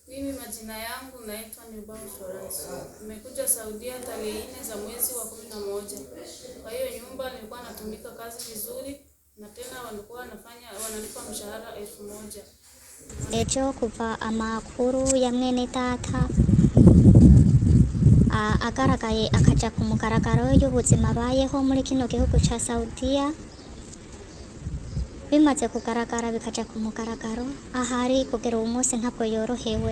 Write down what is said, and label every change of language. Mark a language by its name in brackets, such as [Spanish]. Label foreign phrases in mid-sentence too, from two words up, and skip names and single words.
[Swahili] Mimi majina yangu naitwa Nibao Florence. Nimekuja Saudia tarehe 4 za mwezi wa 11. Kwa hiyo nyumba nilikuwa natumika kazi vizuri na tena walikuwa wanalipa mshahara 1000. [Rundi] Ejo kuva amakuru ya mwene data agaragaye akaja ku mugaragaro y'ubuzima abayeho muri kino gihugu ca Saudia. Bimaze kugaragara bikaja ku mugaragaro ahari kugera uwo munsi ntabwo yorohewe.